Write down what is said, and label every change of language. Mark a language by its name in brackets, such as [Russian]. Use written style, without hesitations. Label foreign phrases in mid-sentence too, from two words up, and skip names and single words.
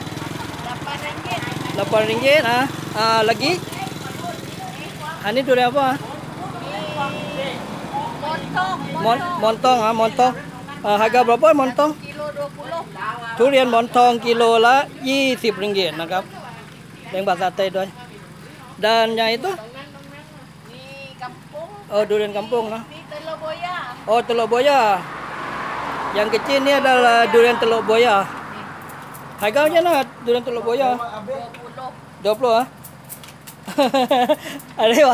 [Malay] RM8. RM8. Lagi? Ini durian apa? Montong. Montong. Harga berapa montong? Kilo 20. Durian montong kilo lah RM20 นะครับ yang bahasa Thaiด้วย Dan yang itu? Di kampung. Oh, durian kampung lah. Di telur buaya. Oh, telur buaya. Yang kecil ni adalah durian teluk buaya. Harga macam mana durian teluk buaya? 20. 20 ah. Ada apa?